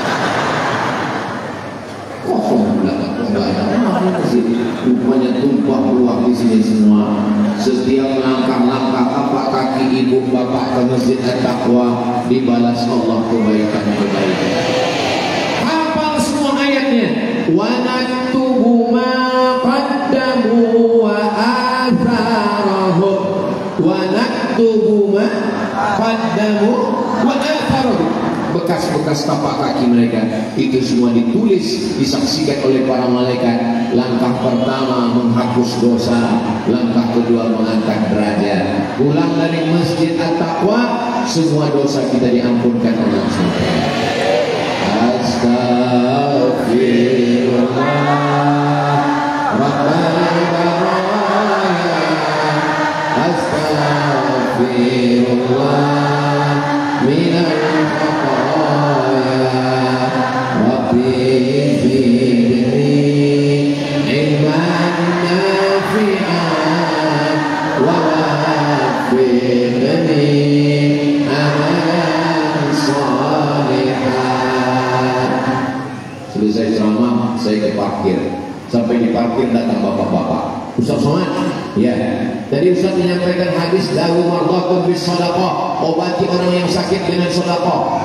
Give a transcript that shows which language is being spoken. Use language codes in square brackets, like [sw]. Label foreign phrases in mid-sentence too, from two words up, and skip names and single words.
[id] Kosong belakang, masjid rupanya tumpah ruah di sini semua. Setiap langkah-langkah tapak kaki ibu bapak ke masjid At-Taqwa dibalas Allah kebaikan-kebaikan. Hafal semua ayatnya. [ar] ونكتب ما قدموا وآثارهم. ونكتب ما قدموا وآثارهم. [id] bekas-bekas tapak kaki mereka. Itu semua ditulis, disaksikan oleh para malaikat. Langkah pertama menghapus dosa, langkah kedua mengangkat derajat. Pulang dari Masjid At-Taqwa, semua dosa kita diampunkan oleh Allah. [ar] أستغفر الله رب البرايا, أستغفر الله من الخطايا، رب زدني علما نافعا ووفقني عملا صالحا. [id] Selesai ceramah, saya ke parkir. Sampai di parkir datang bapak-bapak. Ustaz Somad, ya. Tadi Ustaz menyampaikan hadis [ar] داووا مرضاكم بالصدقة, [id] obati orang yang sakit dengan sedekah.